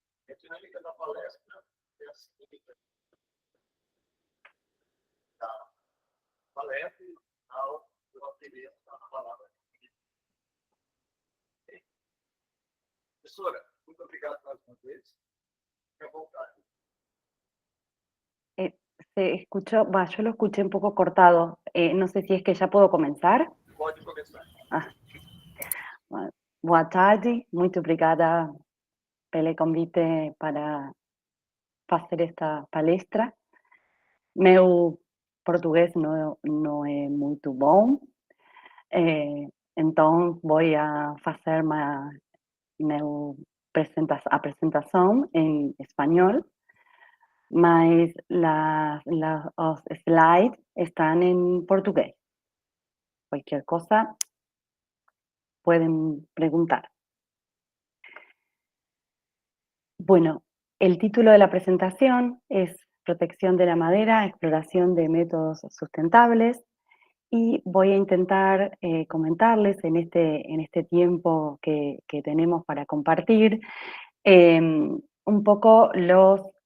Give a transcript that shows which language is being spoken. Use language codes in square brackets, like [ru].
[pt] A dinâmica da palestra é a seguinte: da palestra ao primeiro da palavra. Professora, muito obrigado mais uma vez. Fique à vontade. [es] Se escuchó, yo lo escuché un poco cortado. No sé si es que ya puedo comenzar. [pt] Pode começar. Boa tarde, muito obrigada pelo convite para fazer esta palestra. Meu português não é muito bom, então vou fazer a apresentação em espanhol, mas os slides [es] están en portugués. Cualquier cosa pueden preguntar. Bueno, el título de la presentación es Protección de la madera, exploración de métodos sustentables, y voy a intentar comentarles en este tiempo que tenemos para compartir un poco los